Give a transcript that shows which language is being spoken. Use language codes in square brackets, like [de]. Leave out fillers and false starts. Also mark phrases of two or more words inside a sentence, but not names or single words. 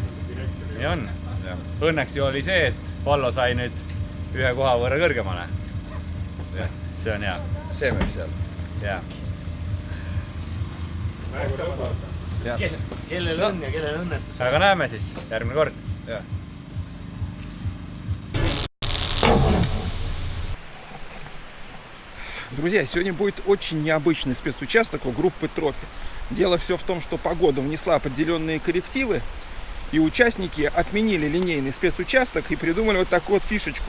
[et] Nii on. Õnneks ju oli see, et Vallo sai nüüd 1 koha võrra kõrgemale. See on hea. See mees seal. Jaa. Kellel on ja kellel õnnetus. Aga näeme siis järgmine kord. [ru] Друзья, сегодня будет очень необычный спецучасток у группы Трофи. Дело все в том, что погода внесла определенные коррективы, и участники отменили линейный спецучасток и придумали вот такую вот фишечку.